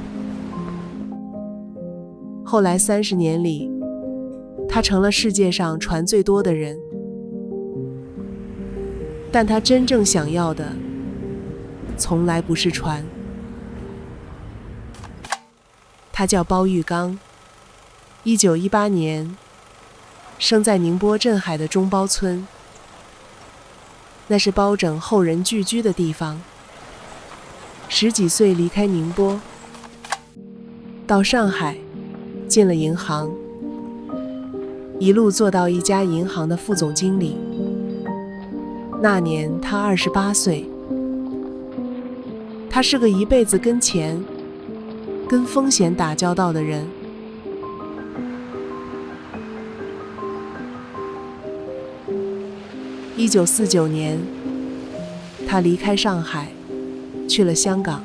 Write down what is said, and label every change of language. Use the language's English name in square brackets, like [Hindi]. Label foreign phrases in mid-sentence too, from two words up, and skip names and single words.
[Chinese] 後來30年裡，他成了世界上船最多的人，但他真正想要的從來不是船。他叫包玉剛，1918年生在寧波鎮海的中包村，那是包拯後人聚居的地方。10 幾歲離開寧波，到上海進了銀行，一路做到一家銀行的副總經理。那年他28歲。他是個一輩子跟錢、跟風險打交道的人。1949年，他離開上海，去了香港。